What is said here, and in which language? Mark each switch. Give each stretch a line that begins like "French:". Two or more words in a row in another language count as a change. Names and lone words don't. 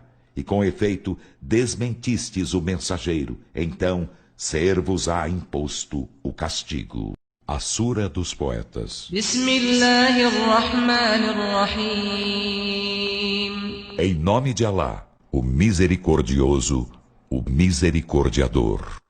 Portuguese: E com efeito, desmentistes o mensageiro, então ser-vos-á imposto o castigo. A Sura dos Poetas.
Arabic: بسم الله الرحمن الرحيم
Portuguese: Em nome de Alá, o misericordioso, o misericordiador.